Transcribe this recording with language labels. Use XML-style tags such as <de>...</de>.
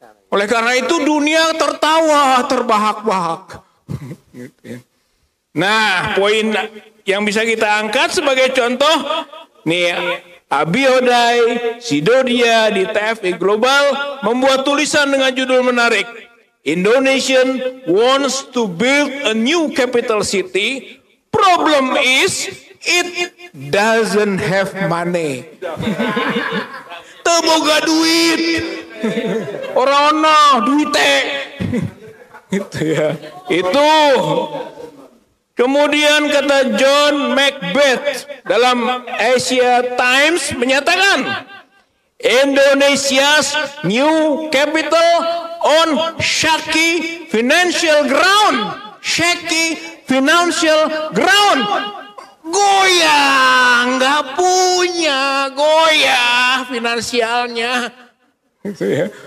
<id>Oleh karena itu dunia tertawa, terbahak-bahak. Gitu ya. Nah, poin yang bisa kita angkat sebagai contoh, nih Abi Hodai, Sidodia di TFI Global membuat tulisan dengan judul menarik.</id> <en>Indonesian wants to build a new capital city. Problem is, it doesn't have money.</en> <su>Teu boga duit.</su> <jv>Ora duit</jv> <id>Itu ya. Itu. Kemudian kata John Macbeth dalam Asia Times menyatakan,</id> <en>Indonesia's new capital on shaky financial ground. Shaky financial ground.</en> <id>Goyah, nggak punya, goyah finansialnya. Gitu ya.</id>